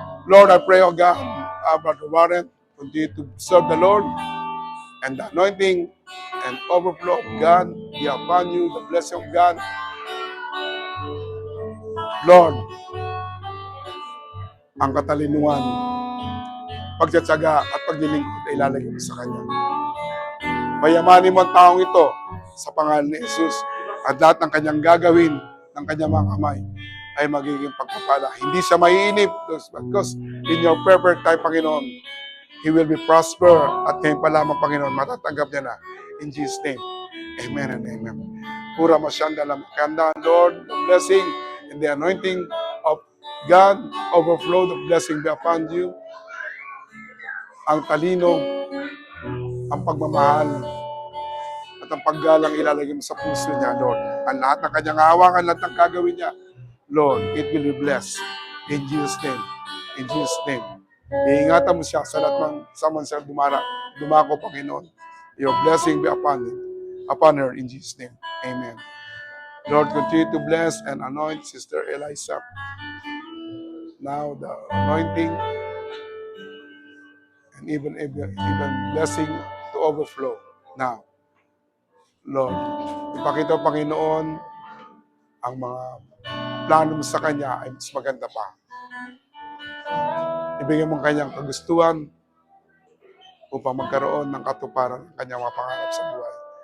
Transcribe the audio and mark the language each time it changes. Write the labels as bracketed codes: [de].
[en] Lord, I pray, oh God, Brother Warren, continue to serve the Lord, and the anointing and overflow of God be upon you, the blessing of God. [tl] Lord, ang katalinuhan, pagtsatsaga at paglilingkod ay ilalagay mo sa Kanya. Payamanin mo ang taong ito sa pangalan ni Jesus at lahat ng kanyang gagawin ng kanyang mga kamay ay magiging pagpapala. Hindi siya maiinip [en] because in your perfect time, Panginoon, he will be prosper [tl] at ngayon pa lamang, Panginoon, matatanggap niya na. [en] In Jesus' name, amen and amen. Pura masyanda lang. Kanda, Lord, the blessing and the anointing of God overflow, the blessing be upon you. [tl] ang talino, ang pagmamahal, at ang paggalang ilalagay mo sa puso niya, Lord. Ang lahat ng kanyang hawakan, lahat ng gagawin niya, [en] Lord, it will be blessed. In Jesus' name. In Jesus' name. [tl] Iingatan mo siya sa lahat ng saman siya dumako, Panginoon. [en] Your blessing be upon her in Jesus' name. Amen. Lord, continue to bless and anoint Sister Eliza. Now the anointing and even blessing to overflow. [tl] Now, Lord, ipakita, Panginoon, ang mga plano mo sa kanya ay mas maganda pa. Ibigay mo ang kanyang kagustuhan upang magkaroon ng katuparan ng kanyang mga pangarap sa buhay.